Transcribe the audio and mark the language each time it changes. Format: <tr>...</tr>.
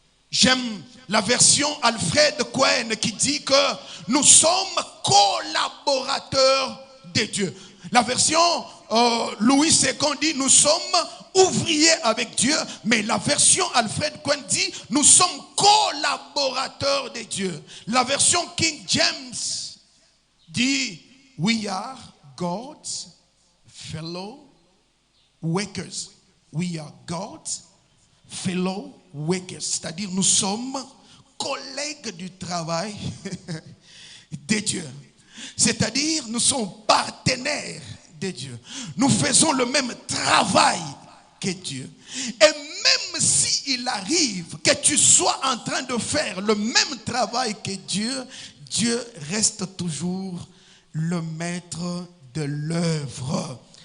<fr>J'aime la version Alfred Cohen qui dit que nous sommes collaborateurs de Dieu. La version Louis II dit nous sommes ouvriers avec Dieu. Mais la version Alfred Cohen dit nous sommes collaborateurs de Dieu. La version King James dit</fr> <en>we are God's fellow workers. We are God's fellow workers.</en> <fr>C'est-à-dire nous sommes collègues du travail de Dieu. C'est-à-dire nous sommes partenaires de Dieu. Nous faisons le même travail que Dieu. Et même s'il arrive que tu sois en train de faire le même travail que Dieu, Dieu reste toujours le maître de l'œuvre.</fr>